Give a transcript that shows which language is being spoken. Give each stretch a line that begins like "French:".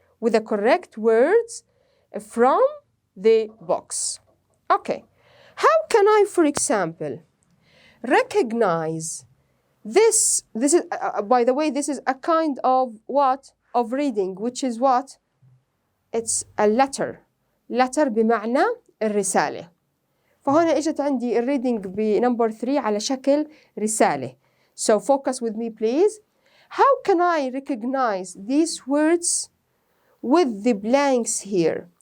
English: With the correct words from the box. Okay. How can I, for example, recognize this is, by the way, this is a kind of what? Of reading, which is what? It's a letter.
Arabic: letter بمعنى الرسالة. فهنا إجت عندي الريدنج بنمبر 3 على شكل رسالة.
English: So focus with me please. How can I recognize these words with the blanks here?